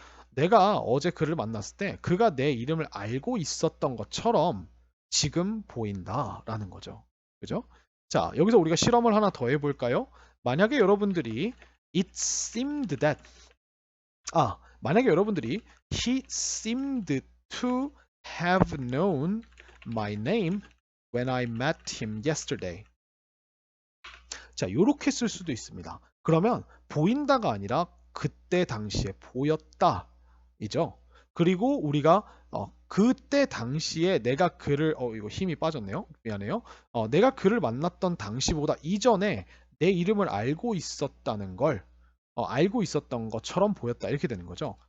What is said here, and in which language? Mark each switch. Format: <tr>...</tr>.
<ko>내가 어제 그를 만났을 때 그가 내 이름을 알고 있었던 것처럼 지금 보인다라는 거죠. 그죠? 자, 여기서 우리가 실험을 하나 더 해볼까요? 만약에 여러분들이</ko> <en>it seemed that 만약에 여러분들이 he seemed to have known my name when I met him yesterday.</en> <ko>자, 요렇게 쓸 수도 있습니다. 그러면 보인다가 아니라 그때 당시에 보였다 이죠. 그리고 우리가 그때 당시에 내가 그를 이거 힘이 빠졌네요. 미안해요. 내가 그를 만났던 당시보다 이전에 내 이름을 알고 있었다는 걸 알고 있었던 것처럼 보였다 이렇게 되는 거죠.</ko>